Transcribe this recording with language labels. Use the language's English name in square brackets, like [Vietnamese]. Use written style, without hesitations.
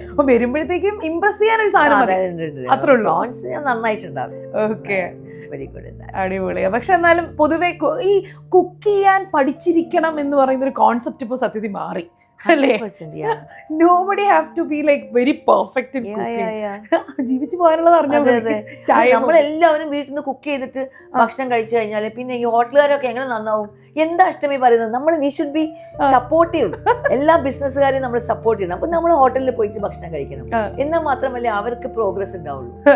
[Malayalam] വരുമ്പോഴത്തേക്കും ഇംപ്രസ് ചെയ്യാനൊരു സാധനം അത്രേ ഉള്ളൂ. പ്രോൺസ് ഞാൻ നന്നായിട്ടുണ്ടാക്കും. [English] Okay, very good. [Malayalam] അടിപൊളിയാ. പക്ഷെ എന്നാലും പൊതുവെ ഈ കുക്ക് ചെയ്യാൻ പഠിച്ചിരിക്കണം എന്ന് പറയുന്ന ഒരു കോൺസെപ്റ്റ് ഇപ്പൊ സത്യത്തിൽ മാറി അല്ലേ? [English] Nobody have to be like very perfect in cooking. [Malayalam] ജീവിച്ചു പോകാനുള്ളത് അറിഞ്ഞാൽ നമ്മളെല്ലാവരും വീട്ടിൽ നിന്ന് കുക്ക് ചെയ്തിട്ട് ഭക്ഷണം കഴിച്ചു കഴിഞ്ഞാല് പിന്നെ ഈ ഹോട്ടലുകാരൊക്കെ എങ്ങനെ നന്നാവും? എന്താ അഷ്ടമി പറയുന്നത്? നമ്മൾ [English] We should be supportive. [Malayalam] എല്ലാ ബിസിനസ്സുകാരെയും നമ്മൾ സപ്പോർട്ട് ചെയ്യണം. അപ്പൊ നമ്മൾ ഹോട്ടലിൽ പോയിട്ട് ഭക്ഷണം കഴിക്കണം. എന്നാൽ മാത്രമല്ലേ അവർക്ക് പ്രോഗ്രസ് ഉണ്ടാവുള്ളൂ.